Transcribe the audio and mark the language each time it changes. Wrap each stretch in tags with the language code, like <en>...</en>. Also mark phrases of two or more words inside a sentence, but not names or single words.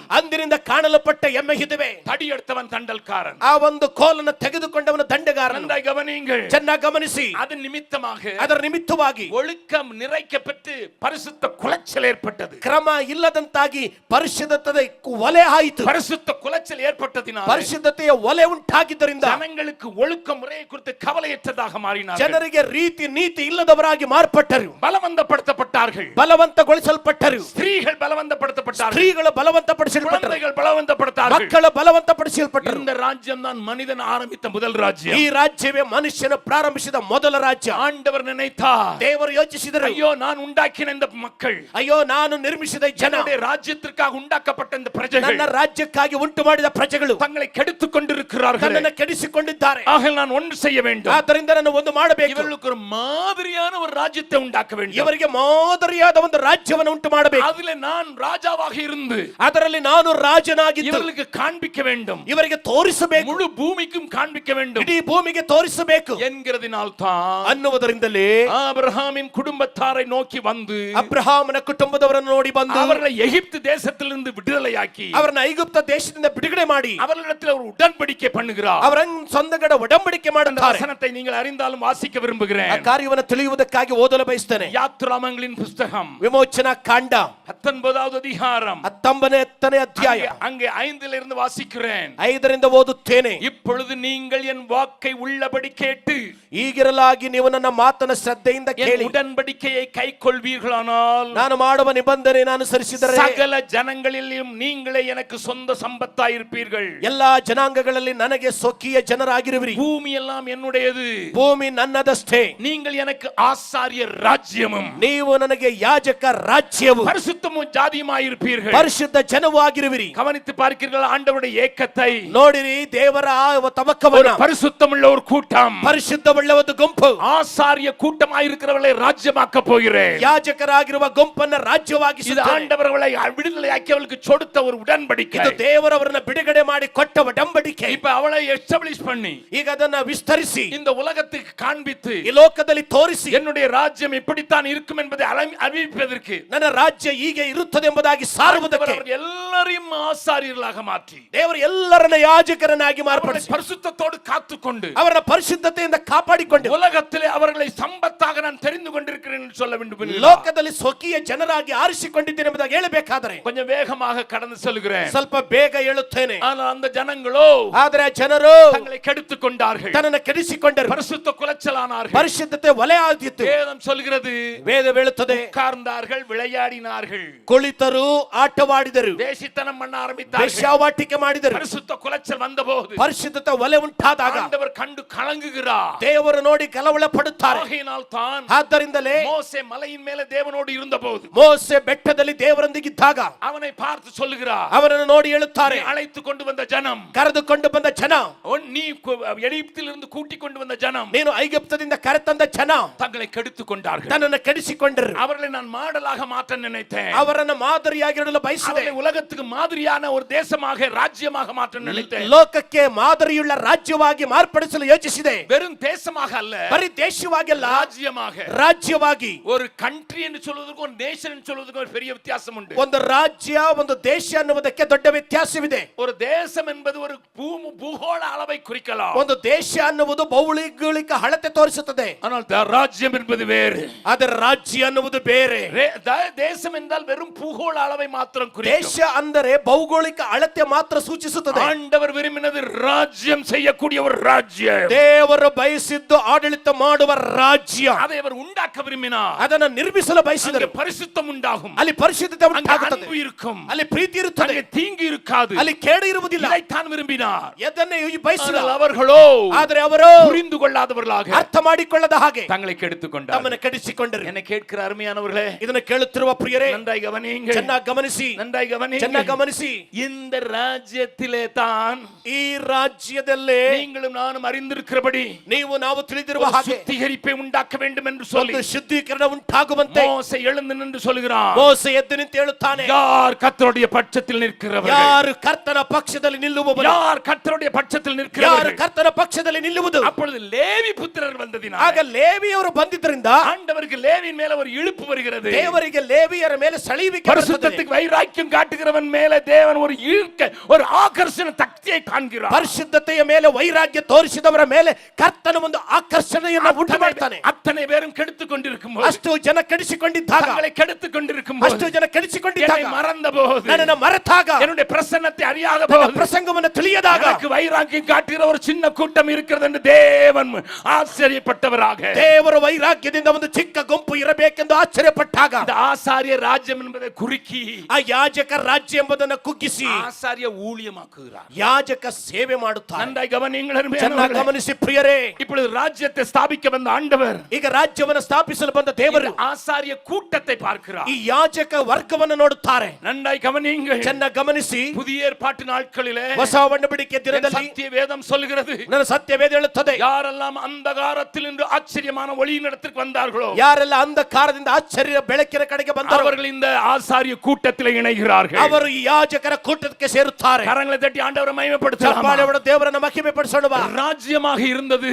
<kn>ಅಂದಿನಿಂದ ಕಾಣಲ್ಪಟ್ಟ ಎಮ್ಮೆ ಇದುವೆ.</kn> <ta>தடியெடுத்தவன் தண்டல்காரன்,</ta> <kn>ಆ ಒಂದು ಕೋಲನ್ನು ತೆಗೆದುಕೊಂಡವನು ದಂಡಗಾರನು.</kn> <ta>நன்றாய் கவனியுங்கள்,</ta> <kn>ಚೆನ್ನಾಗಿ ಗಮನಿಸಿ.</kn> <ta>அது நிமித்தமாக,</ta> <kn>ಅದರ ನಿಮಿತ್ತವಾಗಿ</kn> <ta>ஒழுக்கம் நிறைக்கப்பட்டு பரிசுத்த குலைச்சல் ஏற்பட்டது.</ta> <kn>ಕ್ರಮ ಇಲ್ಲದಂತಾಗಿ ಪರಿಶುದ್ಧತೆ ಒಲೆ ಆಯಿತು.</kn> <ta>பரிசுத்த குலைச்சல் ஏற்பட்டதினால்</ta> <kn>ಪರಿಶುದ್ಧತೆಯ ಒಲೆ ಉಂಟಾಗಿದ್ದರಿಂದ</kn> <ta>ஜனங்களுக்கு ஒழுக்க முறையை குறித்து கவலையற்றதாக மாறினார்கள்.</ta> <kn>ಜನರಿಗೆ ರೀತಿ ನೀತಿ ಇಲ್ಲದವರಾಗಿ ಮಾರ್ಪಟ್ಟರು.</kn> <ta>பலவந்தப்படுத்தப்பட்டார்கள்.</ta> <kn>ಬಲವಂತಗೊಳಿಸಲ್ಪಟ್ಟರು.</kn> <ta>ஸ்திரீகள் பலவந்தப்படுத்தப்பட்டார்கள்.</ta> <kn>ಸ್ತ್ರೀಗಳು ಬಲವಂತಪಡಿಸಲ್ಪಟ್ಟರು.</kn> <ta>குழந்தைகள் பலவந்தப்படுத்தார்கள்.</ta> <kn>ಮಕ್ಕಳು ಬಲವಂತಪಡಿಸಲ್ಪಟ್ಟರು.</kn> <ta>இந்த ராஜ்யம் தான் மனிதன் ஆரம்பித்த முதல் ராஜ்யம்.</ta> <kn>ಈ ರಾಜ್ಯವೇ ಮನುಷ್ಯನ ಪ್ರಾರಂಭಿಸಿದ ಮೊದಲ ರಾಜ್ಯ.</kn> <ta>ஆண்டவர் நினைத்தார்,</ta> <kn>ದೇವರು ಯೋಚಿಸಿದರು,</kn> <ta>ஐயೋ நான் உண்டாக்கின இந்த மக்கள்,</ta> <kn>ಅಯ್ಯೋ ನಾನು ನಿರ್ಮಿಸಿದ ಜನ,</kn> <ta>என்னுடைய ராஜ்யத்திற்காக உண்டாக்கப்பட்ட இந்த பிரஜைகள்</ta> <kn>ನನ್ನ ರಾಜ್ಯಕ್ಕಾಗಿ ಉಂಟು ಮಾಡಿದ ಪ್ರಜೆಗಳು</kn> <ta>தங்களை கெடுத்துக் கொண்டிருக்கிறார்கள்.</ta> <kn>ನನ್ನನ್ನು ಕೆಡಿಸಿಕೊಂಡಿದ್ದಾರೆ.</kn> <ta>ஆக நான் ஒன்று செய்ய வேண்டும்.</ta> <kn>ಆದ್ದರಿಂದ ನಾನು ಒಂದು ಮಾಡಬೇಕು.</kn> <ta>இவர்களுக்கு ஒரு மாதிரியான ஒரு ராஜ்யத்தை உண்டாக்க வேண்டும்.</ta> <kn>ಇವರಿಗೆ ಮಾದರಿಯಾದ ಒಂದು ರಾಜ್ಯವನ್ನು ಉಂಟು ಮಾಡಬೇಕು.</kn> <ta>அதிலே நான் ராஜாவாக இருந்து</ta> <kn>ಅದರಲ್ಲಿ ನಾನು ರಾಜನಾಗಿದ್ದು</kn> <ta>இவர்களுக்கு காண்பிக்க வேண்டும்.</ta> <kn>ಇವರಿಗೆ ತೋರಿಸಬೇಕು.</kn> <ta>முழு பூமிக்கும் காண்பிக்க வேண்டும்</ta> <kn>ಇಡೀ ಭೂಮಿಗೆ ತೋರಿಸಬೇಕು</kn> <ta>என்கிறதினால் தான்</ta> <kn>ಅನ್ನುವುದರಿಂದಲೇ</kn> <ta>ஆபிரகாமின் குடும்பத்தாரை நோக்கி வந்து</ta> <kn>ಅಬ್ರಹಾಮನ ಕುಟುಂಬದವರನ್ನು ನೋಡಿ ಬಂದು</kn> <ta>அவர்களை எகிப்து தேசத்திலிருந்து விடுதலையாக்கி</ta> <kn>ಅವರನ್ನು ಐಗುಪ್ತ ದೇಶದಿಂದ ಬಿಡುಗಡೆ ಮಾಡಿ</kn> <ta>அவர்களிடத்தில் ஒரு உடன்படிக்கை பண்ணுகிறார்.</ta> <kn>ಅವರ ಸಂಗಡ ಒಡಂಬಡಿಕೆ ಮಾಡುತ್ತಾರೆ.</kn> <ta>வசனத்தை நீங்கள் அறிந்தாலும் வாசிக்க விரும்புகிறேன்.</ta> <kn>ಆ ಕಾರ್ಯವನ್ನು ತಿಳಿಯುವುದಕ್ಕಾಗಿ ಓದಲು ಬಯಸುತ್ತೇನೆ.</kn> <ta>யாத்ராமங்களின் புஸ்தகம்</ta> <kn>ವಿಮೋಚನಾ ಕಾಂಡ</kn> <ta>19வது அதிகாரம்</ta> <kn>19ನೇ ಅಧ್ಯಾಯ</kn> <ta>அங்கே 5 இருந்து வாசிக்கிறேன்.</ta> <kn>5ರಿಂದ ಓದುತ್ತೇನೆ.</kn> <ta>இப்பொழுது நீங்கள் என் வாக்கை உள்ளபடி கேட்டு</ta> <kn>ಈಗಿರಲಾಗಿ ನೀವು ನನ್ನ ಮಾತನ್ನ ಶ್ರದ್ಧೆಯಿಂದ</kn> <ta>என்</ta> <kn>ಕೇಳಿ</kn> <ta>உடன்படிக்கையை கைக்கொள்வீர்களானால்</ta> <kn>ನಾನು ಮಾಡುವ ನಿಬಂಧನೆಯನ್ನು ಅನುಸರಿಸಿದರೆ</kn> <ta>சகல ஜனங்களிலும் நீங்களே எனக்கு சொந்த சம்பத்தாய் இருப்பீர்கள்.</ta> <kn>ಎಲ್ಲಾ ಜನಾಂಗಗಳಲ್ಲಿ ನನಗೆ ಸ್ವಕೀಯ ಜನರಾಗಿರುವಿರಿ.</kn> <ta>பூமி எல்லாம் என்னுடையது,</ta> <kn>ಭೂಮಿ ನನ್ನದಷ್ಟೇ.</kn> <ta>நீங்கள் எனக்கு ஆசாரிய ராஜ்யமும்</ta> <kn>ನೀವು ನನಗೆ ಯಾಜಕ ರಾಜ್ಯವು</kn> <ta>பரிசுத்தமும் ஜாதியுமாய் இருப்பீர்கள்.</ta> <kn>ಪರಿಶುದ್ಧ ಜನವೂ ಆಗಿರುವಿರಿ.</kn> <ta>கவனித்து பார்க்கிறீர்கள் ஆண்டவருடைய ஏக்கத்தை.</ta> <kn>ನೋಡಿರಿ ದೇವರ</kn> <ta>ஒரு</ta> <kn>ತವಕವನ್ನ.</kn> <ta>பரிசுத்தமுள்ள ஒரு கூட்டம்,</ta> <kn>ಪರಿಶುದ್ಧವುಳ್ಳ ಒಂದು ಗುಂಪು.</kn> <ta>ஆசாரிய கூட்டமாய் இருக்கிறவர்களை ராஜ்யமாக்க போகிறேன்.</ta> <kn>ಯಾಜಕರಾಗಿರುವ ಗುಂಪನ್ನ ರಾಜ್ಯವಾಗಿ</kn> <ta>இது ஆண்டவர்களை விடுதலையாக்கியவர்களுக்கு கொடுத்த ஒரு உடன்படிக்கை.</ta> <kn>ಇದು ದೇವರವರನ್ನ ಬಿಡುಗಡೆ ಮಾಡಿ ಕೊಟ್ಟ ಒಡಂಬಡಿಕೆ.</kn> <ta>இப்ப அவளை எஸ்டாப்லிஷ் பண்ணி</ta> <kn>ಈಗ ಅದನ್ನ ವಿಸ್ತರಿಸಿ</kn> <ta>இந்த உலகத்துக்கு காண்பித்து</ta> <kn>ಈ ಲೋಕದಲ್ಲಿ ತೋರಿಸಿ</kn> <ta>என்னுடைய ராஜ்யம் இப்படித்தான் இருக்கும் என்பதை அறிவிப்பதற்கு</ta> <kn>ನನ್ನ ರಾಜ್ಯ ಹೀಗೆ ಇರುತ್ತದೆ ಎಂಬುದಾಗಿ ಸಾರುವುದಕ್ಕೆ</kn> <ta>ஆண்டவர் எல்லாரையும் ஆசாரியர்களாக மாற்றி</ta> <kn>ದೇವರು ಎಲ್ಲರನ್ನ ಯಾಜಕರನ್ನಾಗಿ</kn> <ta>அவர்களை</ta> <kn>ಮಾರ್ಪಡಿಸಿ</kn> <ta>பரிசுத்தத்தோடு காத்துக்கொண்டு</ta> <kn>ಅವರ ಪರಿಶುದ್ಧತೆಯಿಂದ ಕಾಪಾಡಿಕೊಂಡು</kn> <ta>உலகத்திலே அவர்களை சம்பத்தாக நான் தெரிந்து கொண்டிருக்கிறேன் என்று சொல்ல வேண்டும்.</ta> <kn>ಲೋಕದಲ್ಲಿ ಸ್ವಕೀಯ ಜನರಾಗಿ ಆರಿಸಿಕೊಂಡಿದ್ದೇನೆ ಎಂಬುದಾಗಿ ಹೇಳಬೇಕಾದರೆ</kn> <ta>கொஞ்சம் வேகமாக கடந்து செல்கிறேன்.</ta> <kn>ಸ್ವಲ್ಪ ಬೇಗ ಹೇಳುತ್ತೇನೆ.</kn> <ta>ஆனால் அந்த ஜனங்களோ</ta> <kn>ಆದರೆ ಜನರು</kn> <ta>தங்களை கெடுத்துக் கொண்டார்கள்,</ta> <kn>ತನ್ನನ್ನು ಕೆಡಿಸಿಕೊಂಡರು,</kn> <ta>பரிசுத்த குலைச்சலானார்கள்.</ta> <kn>ಪರಿಶುದ್ಧತೆ ಒಲೆ ಆದಿತ್ತು.</kn> <ta>வேதம் சொல்கிறது</ta> <kn>ವೇದ ಹೇಳುತ್ತದೆ</kn> <ta>உட்கார்ந்தார்கள், விளையாடினார்கள்,</ta> <kn>ಕುಳಿತರು, ಆಟವಾಡಿದರು,</kn> <ta>வேசித்தனம் பண்ண ஆரம்பித்தார்கள்.</ta> <kn>ವೇಶ್ಯಾವಾಟಿಕೆ ಮಾಡಿದರು.</kn> <ta>பரிசுத்த குலைச்சல் வந்தபோது</ta> <kn>ಪರಿಶುದ್ಧತೆ ಒಲೆ ಉಂಟಾದಾಗ</kn> <ta>ஆண்டவர் கண்டு கலங்குகிறார்.</ta> <kn>ದೇವರು ನೋಡಿ ಕಳವಳ ಪಡುತ್ತಾರೆ.</kn> <ta>ஆகையினால் தான்</ta> <kn>ಆದ್ದರಿಂದಲೇ</kn> <ta>மோசே மலையின் மேலே தேவனோடு இருந்தபோது</ta> <kn>ಮೋಸೆ ಬೆಟ್ಟದಲ್ಲಿ ದೇವರೊಂದಿಗಿದ್ದಾಗ</kn> <ta>அவனை பார்த்து சொல்லுகிறார்,</ta> <kn>ಅವರನ್ನು ನೋಡಿ ಹೇಳುತ್ತಾರೆ,</kn> <ta>அழைத்து கொண்டு வந்த ஜனம்,</ta> <kn>ಕರೆದುಕೊಂಡು ಬಂದ ಜನ,</kn> <ta>நீ எகிப்திலிருந்து கூட்டிக் கொண்டு வந்த ஜனம்,</ta> <kn>ನೀನು ಐಗುಪ್ತದಿಂದ ಕರೆತಂದ ಜನ</kn> <ta>தங்களை கெடுத்துக் கொண்டார்கள்.</ta> <kn>ತನ್ನನ್ನು ಕೆಡಿಸಿಕೊಂಡರು.</kn> <ta>அவர்களை நான் மாடலாக மாற்ற நினைத்தேன்.</ta> <kn>ಅವರನ್ನ ಮಾದರಿಯಾಗಿರಲು ಬಯಸಿದೆ.</kn> <ta>அவர்களை உலகத்துக்கு மாதிரியான ஒரு தேசமாக ராஜ்யமாக மாற்ற நினைத்தேன்.</ta> <kn>ಲೋಕಕ್ಕೆ ಮಾದರಿಯುಳ್ಳ ರಾಜ್ಯವಾಗಿ ಮಾರ್ಪಡಿಸಲು ಯೋಚಿಸಿದೆ.</kn> <ta>வெறும் தேசமாக அல்ல,</ta> <kn>ಬರೀ ದೇಶವಾಗಿ ಅಲ್ಲ,</kn> <ta>ராஜ்யமாக.</ta> <kn>ರಾಜ್ಯವಾಗಿ.</kn> <ta>ஒரு கண்ட்ரி என்று சொல்வதற்கும் ஒரு நேஷன் என்று சொல்வதற்கும் ஒரு பெரிய வித்தியாசம் உண்டு.</ta> <kn>ಒಂದು ರಾಜ್ಯ, ಒಂದು ದೇಶ ಅನ್ನುವುದಕ್ಕೆ ದೊಡ್ಡ ವ್ಯತ್ಯಾಸವಿದೆ.</kn> <ta>ஒரு தேசம் என்பது ஒரு பூகோள அளவை குறிக்கலாம்.</ta> <kn>ಒಂದು ದೇಶ ಅನ್ನುವುದು ಭೌಗೋಳಿಕ ಅಳತೆ ತೋರಿಸುತ್ತದೆ.</kn> <ta>ஆனால் ராஜ்யம் என்பது வேறு.</ta> <kn>ಅದರ ರಾಜ್ಯ ಅನ್ನುವುದು ಬೇರೆ.</kn> <ta>தேசம் என்றால் வெறும் பூகோள அளவை மாத்திரம் குறிக்கும்.</ta> <kn>ದೇಶ ಅಂದರೆ ಭೌಗೋಳಿಕ ಅಳತೆ ಮಾತ್ರ ಸೂಚಿಸುತ್ತದೆ.</kn> <ta>ஆண்டவர் விரும்பினது ராஜ்யம் செய்யக்கூடிய ஒரு ராஜ்யம்.</ta> <kn>ದೇವರು ಬಯಸಿದ್ದು ಆಡಳಿತ ಮಾಡುವ ರಾಜ್ಯ.</kn> <ta>அதை அவர் உண்டாக்க விரும்பினார்.</ta> <kn>ಅದನ್ನು ನಿರ್ಮಿಸಲು ಬಯಸಿದರು.</kn> <ta>பரிசுத்தம் உண்டாகும்,</ta> <kn>ಅಲ್ಲಿ ಪರಿಶುದ್ಧತೆ ಉಂಟಾಗುತ್ತದೆ,</kn> <ta>அன்பு இருக்கும்,</ta> <kn>ಅಲ್ಲಿ ಪ್ರೀತಿ ಇರುತ್ತದೆ,</kn> <ta>தீங்கு இருக்காது,</ta> <kn>ಅಲ್ಲಿ ಕೇಡು ಇರುವುದಿಲ್ಲ.</kn> <ta>இதைத்தான் விரும்பினார்.</ta> <kn>ಎದನ್ನೇ ಬಯಸಿದರು.</kn> <ta>அவர்களோ</ta> <kn>ಆದರೆ ಅವರು</kn> <ta>புரிந்து கொள்ளாதவர்களாக,</ta> <kn>ಅರ್ಥ ಮಾಡಿಕೊಳ್ಳದ ಹಾಗೆ</kn> <ta>தங்களை கெடுத்துக் கொண்டார்.</ta> <kn>ತಮ್ಮನ್ನು ಕೆಡಿಸಿಕೊಂಡರು.</kn> <ta>என்னை கேட்கிற அருமையானவர்களே,</ta> <kn>ಇದನ್ನು ಕೇಳುತ್ತಿರುವ ಪ್ರಿಯರೇ,</kn> <ta>நன்றாய் கவனியுங்கள்,</ta> <kn>ಚೆನ್ನಾಗಿ ಗಮನಿಸಿ,</kn> <ta>நன்றாய் கவனியுங்கள்.</ta> <kn>ಚೆನ್ನಾಗಿ ಗಮನಿಸಿ.</kn> <ta>இந்த ராஜ்யத்திலே தான்</ta> <kn>ಈ ರಾಜ್ಯದಲ್ಲೇ</kn> <ta>நீங்களும் நானும் அறிந்திருக்கிறபடி</ta> <kn>ನೀವು ನಾವು ತಿಳಿದಿರುವ ಹಾಗೆ</kn> <ta>சுத்திகரிப்பை உண்டாக்க வேண்டும் என்று சொல்லி</ta> <kn>ಒಂದು ಶುದ್ಧೀಕರಣ ಉಂಟಾಗುವಂತೆ</kn> <ta>மோசே எழுந்து நின்று சொல்கிறான்.</ta> <kn>ಮೋಸೆ ಎದ್ದು ನಿಂತು ಹೇಳುತ್ತಾನೆ,</kn> <ta>யார் கர்த்தருடைய பட்சத்தில் நிற்கிறவர்கள்,</ta> <kn>ಯಾರು ಕರ್ತನ ಪಕ್ಷದಲ್ಲಿ ನಿಲ್ಲುವವರು,</kn> <ta>யார் கர்த்தருடைய பட்சத்தில்</ta> <kn>ಯಾರು</kn> <ta>நிற்கிறவர்கள்.</ta> <kn>ಕರ್ತನ ಪಕ್ಷದಲ್ಲಿ ನಿಲ್ಲುವುದು.</kn> <ta>அப்பொழுது லேவி புத்திரர் வந்ததினால்,</ta> <kn>ಆಗ ಲೇವಿಯವರು ಬಂದಿದ್ದರಿಂದ</kn> <ta>ஆண்டவருக்கு லேவியின் மேல ஒரு இழுப்பு வருகிறது.</ta> <kn>ದೇವರಿಗೆ ಲೇವಿಯರ ಮೇಲೆ ಸೆಳೆಯುವಿಕೆ ಬರುತ್ತದೆ.</kn> <ta>பரிசுத்தத்துக்கு வைராக்கியம் காட்டுகிறவன் மேல தேவன் ஒரு ஈர்க்க, ஒரு ஆகர்ஷண சக்தியை காண்கிறார்.</ta> <kn>ಪರಿಶುದ್ಧತೆಯ ಮೇಲೆ ವೈರಾಗ್ಯ ತೋರಿಸಿದವರ ಮೇಲೆ ಕರ್ತನ ಒಂದು ಆಕರ್ಷಣೆಯನ್ನು ಉಂಟು ಮಾಡ್ತಾನೆ.</kn> <ta>அத்தனை பேரும் கெடுத்துக் கொண்டிருக்கும் போது,</ta> <kn>ಅಷ್ಟು ಜನ ಕೆಡಿಸಿಕೊಂಡಿದ್ದಾಗ,</kn> <ta>தங்களை கெடுத்துக் கொண்டிருக்கும் போது,</ta> <kn>ಅಷ್ಟು ಜನ ಕೆಡಿಸಿಕೊಂಡಿದ್ದಾಗ,</kn> <ta>என்னை மறந்த போது,</ta> <kn>ನನ್ನನ್ನು ಮರೆತಾಗ,</kn> <ta>என்னுடைய பிரசன்னத்தை அறியாத</ta> <kn>ನನ್ನ</kn> <ta>போது,</ta> <kn>ಪ್ರಸಂಗವನ್ನು ತಿಳಿಯದಾಗ,</kn> <ta>எனக்கு வைராக்கியம் காட்டுகிற ஒரு சின்ன கூட்டம் இருக்கிறது என்று தேவன் ஆச்சரியப்பட்டவராக,</ta> <kn>ದೇವರ ವೈರಾಗ್ಯದಿಂದ ಒಂದು ಚಿಕ್ಕ ಗುಂಪು ಇರಬೇಕೆಂದು ಆಶ್ಚರ್ಯಪಟ್ಟಾಗ,</kn> <ta>இந்த ஆசாரிய ராஜ்யம் என்பதை குறுக்கி</ta> <kn>ಆ ಯಾಜಕ ರಾಜ್ಯ ಎಂಬುದನ್ನು ಕುಗ್ಗಿಸಿ</kn> <ta>ஆசாரிய ஊழியமாக்குகிறார்.</ta> <kn>ಯಾಜಕ ಸೇವೆ ಮಾಡುತ್ತಾರೆ.</kn> <ta>நன்றாய் கவனியுங்கள்</ta> <kn>ಚೆನ್ನಾಗಿ</kn> <ta>அருமையானவர்களே.</ta> <kn>ಗಮನಿಸಿ ಪ್ರಿಯರೇ,</kn> <ta>இப்பொழுது ராஜ்யத்தை ஸ்தாபிக்க வந்த ஆண்டவர்</ta> <kn>ಈಗ ರಾಜ್ಯವನ್ನು ಸ್ಥಾಪಿಸಲು ಬಂದ ದೇವರು</kn> <ta>ஆசாரிய கூட்டத்தை பார்க்கிறார்.</ta> <kn>ಈ ಯಾಜಕ ವರ್ಗವನ್ನು ನೋಡುತ್ತಾರೆ.</kn> <ta>நன்றாய் கவனியுங்கள்.</ta> <kn>ಚೆನ್ನಾಗಿ ಗಮನಿಸಿ.</kn> <ta>புதிய ஏற்பாட்டு நாட்களிலே</ta> <kn>ಹೊಸ ಒಡಂಬಡಿಕೆ ದಿನದಲ್ಲಿ</kn> <ta>சத்திய வேதம் சொல்கிறது,</ta> <kn>ನನ್ನ ಸತ್ಯವೇದ ಹೇಳುತ್ತದೆ,</kn> <ta>யாரெல்லாம் அந்தகாரத்தில் நின்று ஆச்சரியமான ஒளியின் இடத்திற்கு வந்தார்களோ,</ta> <kn>ಯಾರೆಲ್ಲ ಅಂಧಕಾರದಿಂದ ಆಶ್ಚರ್ಯ ಬೆಳಕಿನ ಕಡೆಗೆ ಬಂದರು,</kn> <ta>அவர்கள் இந்த ஆசாரிய கூட்டத்தில் இணைகிறார்கள்.</ta> <kn>ಅವರು ಈ ಯಾಜಕರ ಕೂಟಕ್ಕೆ ಸೇರುತ್ತಾರೆ.</kn> <ta>கரங்களை தட்டி ஆண்டவரை மகிமைப்படுத்தலாம்.</ta> <kn>ಚಪ್ಪಾಳೆ ಹೊಡೆದು ದೇವರನ್ನು ಮಹಿಮೆ ಪಡಿಸೋಣ.</kn> <ta>ராஜ்யமாக இருந்தது,</ta>